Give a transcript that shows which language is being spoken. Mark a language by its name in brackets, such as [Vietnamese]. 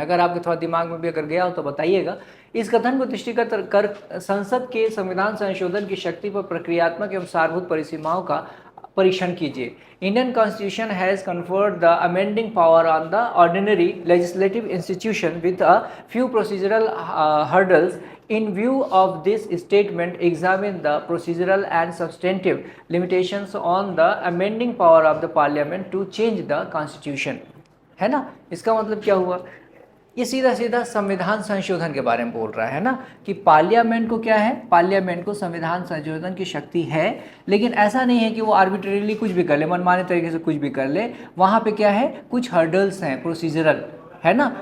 [Hindi] अगर आपके थोड़ा दिमाग में भी अगर गया हो तो बताइएगा। इस कथन को दृष्टिगत कर संसद के संविधान संशोधन की शक्ति पर प्रक्रियात्मक एवं सारभूत परिसीमाओं का परीक्षण कीजिए। [English] Indian constitution has conferred the amending power on the ordinary legislative institution with a few procedural hurdles. In view of this statement, examine the procedural and substantive limitations on the amending power of the parliament to change the constitution. [Hindi] है ना? इसका मतलब क्या हुआ? ये सीधा सीधा संविधान संशोधन के बारे में बोल रहा है ना, कि पार्लियामेंट को क्या है, पार्लियामेंट को संविधान संशोधन की शक्ति है, लेकिन ऐसा नहीं है कि वो आर्बिट्रेरीली कुछ भी कर ले, मनमाने तरीके से कुछ भी कर ले। वहाँ पे क्या है, कुछ हर्डल्स हैं प्रोसीजरल, है ना।